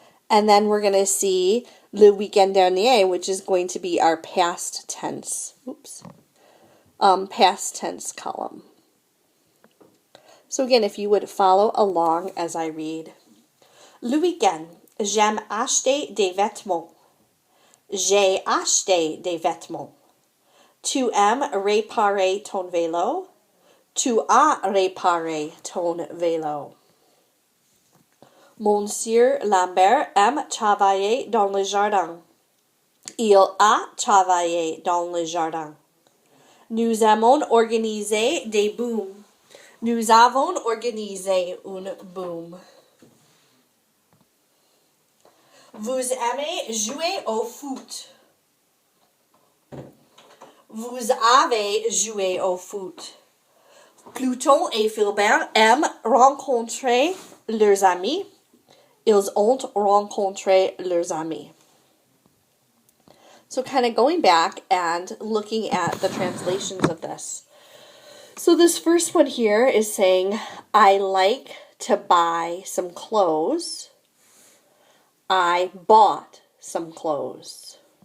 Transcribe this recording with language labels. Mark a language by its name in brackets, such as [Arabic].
[English] And then we're going to see [French] le weekend dernier, [English] which is going to be our past tense, past tense column. So again, if you would follow along as I read. [French] Le weekend. J'aime acheter des vêtements. J'ai acheté des vêtements. Tu aimes réparer ton vélo. Tu as réparé ton vélo. Monsieur Lambert aime travailler dans le jardin. Il a travaillé dans le jardin. Nous aimons organiser des booms. Nous avons organisé une boom. Vous aimez jouer au foot. Vous avez joué au foot. Pluton et Philbert aiment rencontrer leurs amis. Ils ont rencontré leurs amis. [English] So kind of going back and looking at the translations of this. So this first one here is saying, I like to buy some clothes. I bought some clothes.